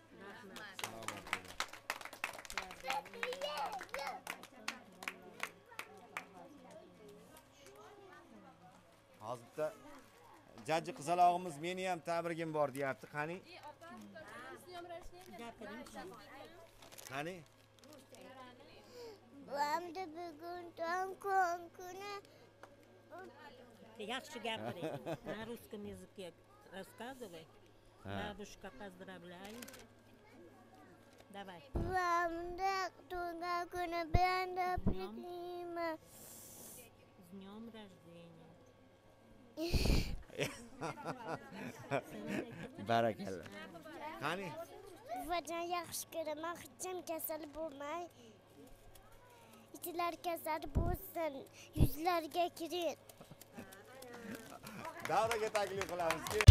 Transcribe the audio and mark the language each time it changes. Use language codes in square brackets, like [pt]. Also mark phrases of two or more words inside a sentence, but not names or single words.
[uz] Hozirda jajji qizalog'imiz meni ham tabrigim bor deyapti. Qani? Qani? Buvamda bugun tug'ilgan kuni. Yaxshi gapiring. [ru] На русском языке рассказывай. Бабушка, поздравляю. Давай. [uz] Buvamda tug'ilgan kuni bilan tabriklayman. [ru] С днем рождения. [uz] Barakallah. Qani? Buvajon yaxshi ko'raman, hech kim kasal bo'lmay. Itlar kasal bo'lsin, yuzlarga kiring. Davraga taklif qilamiz.